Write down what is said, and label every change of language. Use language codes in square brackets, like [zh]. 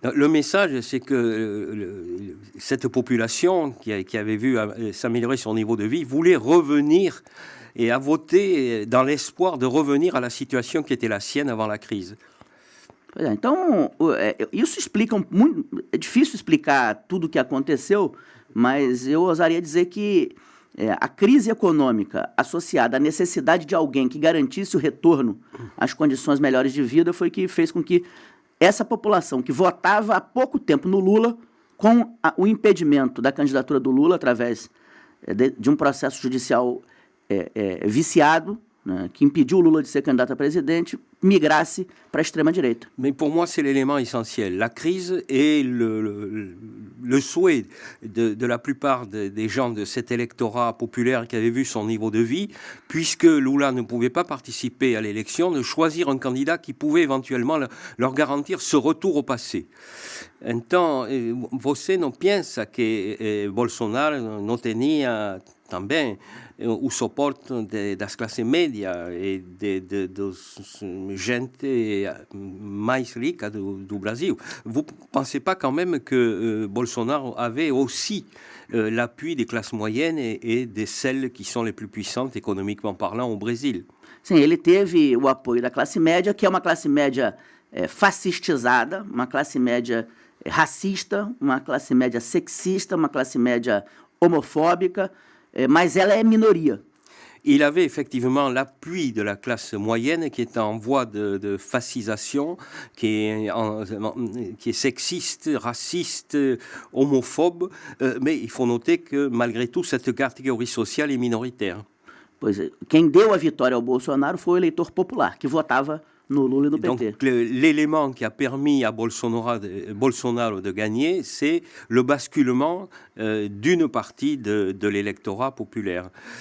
[fr] Le message, c'est que cette population qui avait vu s'améliorer son niveau de vie voulait revenir et a voté dans l'espoir de revenir à la situation qui était la sienne avant la crise. [pt] Então, isso explica muito. É difícil explicar tudo o que aconteceu, mas eu ousaria dizer que a crise econômica associada à necessidade de alguém que garantisse o retorno às condições melhores de vida foi que fez com que essa população que votava há pouco tempo no Lula, com o impedimento da candidatura do Lula através de um processo judicial viciado, né, que impediu o Lula de ser candidato a presidente, migrasse para a extrema-direita. [fr] Mais pour moi, c'est l'élément essentiel. La crise et le souhait de la plupart des gens de cet électorat populaire qui avait vu son niveau de vie, puisque Lula ne pouvait pas participer à l'élection, de choisir un candidat qui pouvait éventuellement leur garantir ce retour au passé. [pt] Então, você não pensa que Bolsonaro não tinha também o suporte das classes médias e dos gente mais rica do Brasil? [fr] Vous ne pensez pas quand même que Bolsonaro avait aussi l'appui des classes moyennes et de celles qui sont les plus puissantes économiquement parlant au Brésil? [pt] Sim, ele teve o apoio da classe média, que é uma classe média fascistizada, uma classe média racista, uma classe média sexista, uma classe média homofóbica, mas ela é minoria. [fr] Il avait effectivement l'appui de la classe moyenne qui est en voie de fascisation, qui est sexiste, raciste, homophobe, mais il faut noter que malgré tout, cette catégorie sociale est minoritaire. [pt] Pois é, quem deu a vitória ao Bolsonaro foi o eleitor popular, que votava no Lula e no PT. [fr] Donc l'élément qui a permis à Bolsonaro de gagner, c'est le basculement d'une partie de l'électorat populaire.